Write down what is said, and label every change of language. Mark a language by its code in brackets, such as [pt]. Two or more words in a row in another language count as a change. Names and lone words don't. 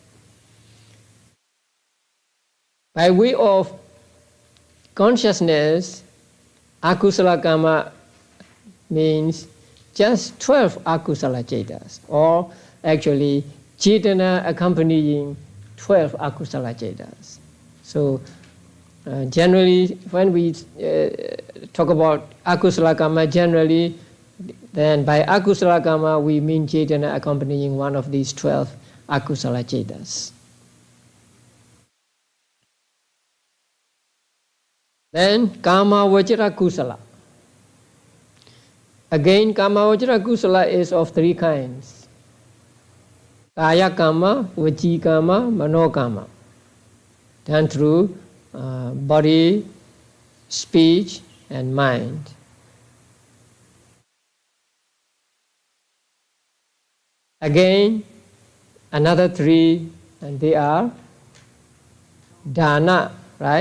[en] By way of consciousness, [pi] akusala karma [en] means just 12 [pi] akusala cetas, [en] or actually cetana accompanying 12 [pi] akusala cetas. [en] So generally, when we talk about [pi] akusala karma, [en] generally, then by [pi] akusala karma [en] we mean cetana accompanying one of these 12 [pi] akusala cetas. Then kama vajra kusala. [en] Again, [pi] kama vajra kusala [en] is of 3 kinds. [pi] Kaya kama, vachi kama, mano kama. [en] Done through body, speech, and mind. Again, another 3, and they are dana, right?